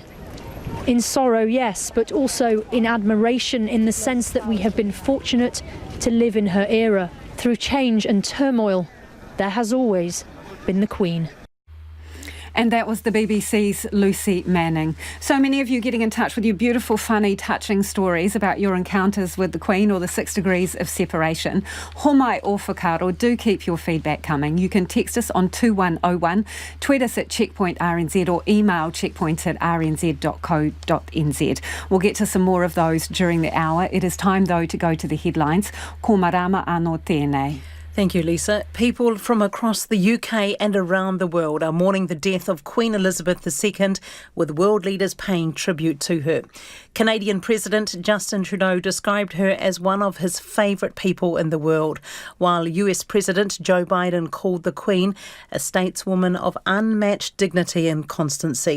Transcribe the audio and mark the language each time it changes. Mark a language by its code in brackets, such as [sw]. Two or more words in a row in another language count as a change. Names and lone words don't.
[en] In sorrow, yes, but also in admiration, in the sense that we have been fortunate to live in her era. Through change and turmoil, there has always been the Queen. And that was the BBC's Lucy Manning. So many of you getting in touch with your beautiful, funny, touching stories about your encounters with the Queen or the 6 degrees of separation. [mi] Homai o whakaaro, [en] do keep your feedback coming. You can text us on 2101, tweet us at Checkpoint RNZ or email checkpoint@rnz.co.nz. We'll get to some more of those during the hour. It is time, though, to go to the headlines. [mi] Ko marama anō tēnei. [en] Thank you, Lisa. People from across the UK and around the world are mourning the death of Queen Elizabeth II, with world leaders paying tribute to her. Canadian President Justin Trudeau described her as one of his favourite people in the world, while US President Joe Biden called the Queen a stateswoman of unmatched dignity and constancy.